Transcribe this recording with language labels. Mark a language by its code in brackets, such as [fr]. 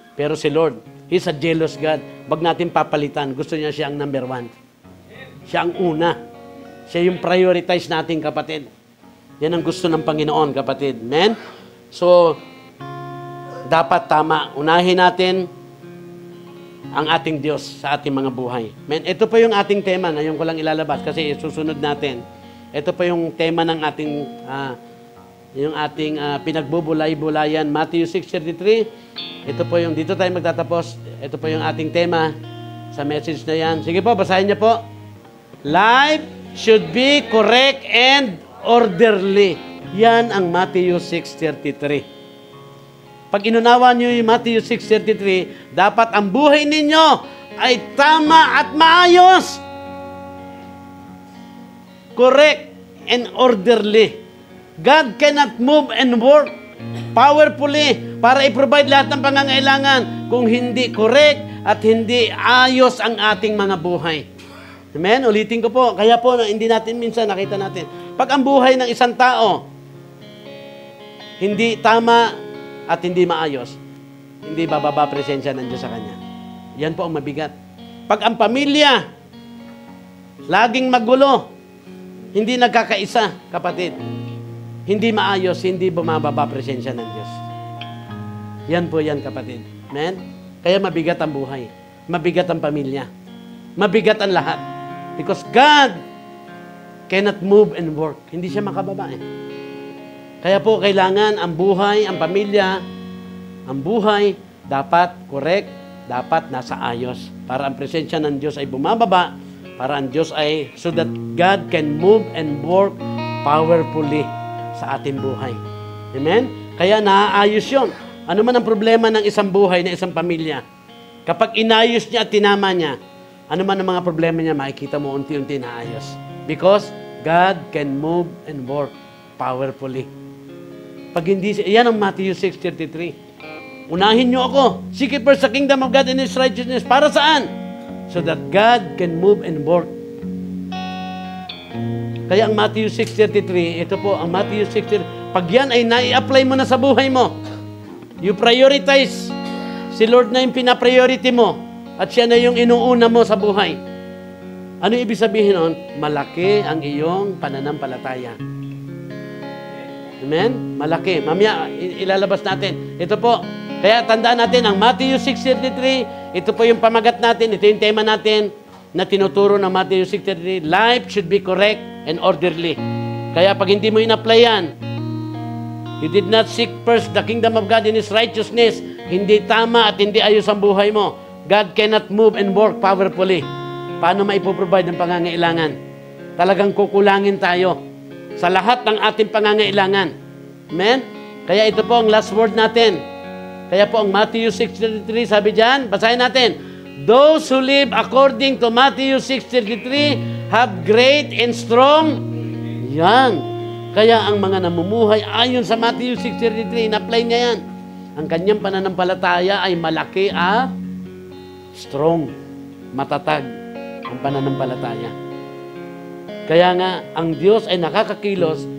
[tl] Pero si Lord, [en] He's a jealous God. [tl] Wag natin papalitan. Gusto niya siya ang number 1. Siya ang una. Siya yung prioritize natin, kapatid. Yan ang gusto ng Panginoon, kapatid. Amen? So, dapat tama. Unahin natin ang ating Diyos sa ating mga buhay. Amen? Ito pa yung ating tema. Ngayon ko lang ilalabas kasi susunod natin. Ito pa yung tema ng ating pinagbubulay-bulayan. Matthew 6:33. Ito po yung, dito tayo magtatapos. Ito po yung ating tema sa message na yan. Sige po, basahin niyo po. [en] Life should be correct and orderly. [tl] Yan ang Matthew 6:33. Pag inunawa niyo yung Matthew 6:33, dapat ang buhay ninyo ay tama at maayos. [en] Correct and orderly. God cannot move and work powerfully [tl] para i-provide lahat ng pangangailangan kung hindi correct at hindi ayos ang ating mga buhay. Amen? Ulitin ko po. Kaya po, hindi natin minsan nakita natin. Pag ang buhay ng isang tao hindi tama at hindi maayos, hindi bababa presensya ng Diyos sa kanya. Yan po ang mabigat. Pag ang pamilya laging magulo, hindi nagkakaisa, kapatid, hindi maayos, hindi bumababa presensya ng Diyos. Yan po yan, kapatid. Amen? Kaya mabigat ang buhay. Mabigat ang pamilya. Mabigat ang lahat. [en] Because God cannot move and work. [tl] Hindi siya makababa eh. Kaya po, kailangan ang buhay, ang pamilya, ang buhay, dapat correct, dapat nasa ayos. Para ang presensya ng Diyos ay bumababa, para ang Diyos ay, [en] so that God can move and work powerfully [tl] sa ating buhay. Amen? Kaya naaayos yun. Ano man ang problema ng isang buhay, ng isang pamilya, kapag inayos niya at tinama niya, ano man ang mga problema niya, makikita mo unti-unti naayos. [en] Because God can move and work powerfully. [tl] Pag hindi, yan ang Matthew 6:33. Unahin niyo ako. [en] Seek ye first the kingdom of God and His righteousness. [tl] Para saan? [en] So that God can move and work. [tl] Kaya ang Matthew 6:33, ito po, ang Matthew 6:33, pag yan ay nai-apply mo na sa buhay mo, [en] you prioritize, [tl] si Lord na yung pina-priority mo, at siya na yung inuuna mo sa buhay. Ano ibig sabihin nun? Malaki ang iyong pananampalataya. Amen? Malaki. Mamaya, ilalabas natin. Ito po. Kaya tandaan natin, ang Matthew 6:33, ito po yung pamagat natin, ito yung tema natin na tinuturo ng Matthew 6:33. [en] Life should be correct and orderly. [tl] Kaya pag hindi mo in-apply yan, [en] you did not seek first the kingdom of God in His righteousness, [tl] hindi tama at hindi ayos ang buhay mo. [en] God cannot move and work powerfully. [tl] Paano maipoprovide ang pangangailangan? Talagang kukulangin tayo sa lahat ng ating pangangailangan. Amen? Kaya ito po ang last word natin. Kaya po ang Matthew 6:33, sabi dyan, basahin natin. [en] Those who live according to Matthew 6:33 have great and strong. [tl] Yan. Kaya ang mga namumuhay ayon sa Matthew 6:33, in-apply niya yan. Ang kanyang pananampalataya ay malaki at strong. Matatag ang pananampalataya. Kaya nga, ang Diyos ay nakakakilos.